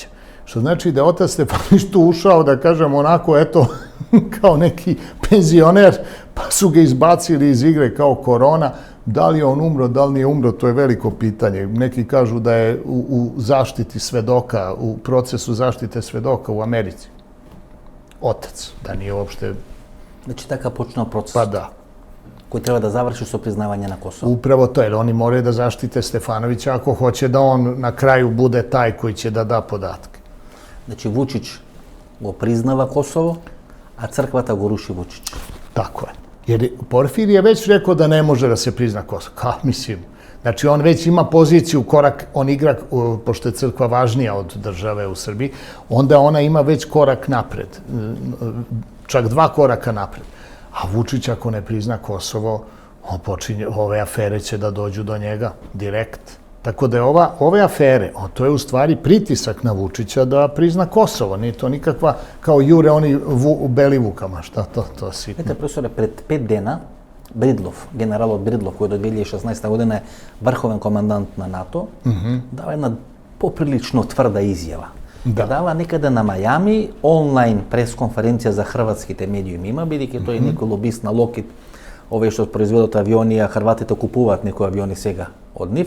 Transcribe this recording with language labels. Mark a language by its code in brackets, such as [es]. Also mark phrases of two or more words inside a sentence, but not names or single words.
[sr] Što znači da je otac Stefanović tu ušao, da kažem, onako, eto, kao neki penzioner, pa su ga izbacili iz igre kao korona. Da li je on umro, da li nije umro, to je veliko pitanje. Neki kažu da je u zaštiti svedoka, u procesu zaštite svedoka u Americi. Otac, da nije uopšte... Znači, [mk] така почнал процес. [sr] Pa da. Koji treba da završi [mk] со признавање на Косово. [sr] Upravo to, jer oni moraju da zaštite Stefanovića ako hoće da on na kraju bude taj koji će da da podatke. [mk] Znači, Vučić го признава Косово, а црквата го руши Vučić. [sr] Tako je. Jer Porfir je već rekao da ne može da se prizna Kosovo. Mislim, znači on već ima poziciju, korak, on igra, pošto je crkva važnija od države u Srbiji, onda ona ima već korak napred, čak 2 koraka napred. A Vučić ako ne prizna Kosovo, ove afere će da dođu do njega direkt. Tako da je ove afere, to je u stvari pritisak na Vučića da prizna Kosovo. Nije to nikakva, kao jure oni u Belivukama, šta to sitno. [mk] Ете, професоре, пред 5 дена Бридлов, генералот Бридлов, кој до 2016 година е врховен командант на НАТО, дава една поприлично тврда изјава. Да. Дава некаде на Мајами онлайн пресконференција за хрватските медиуми има, бидејќи тој е некој лобист на Локид, овие што произведот авиони, а хрватите купуваат некои авиони сега од нив.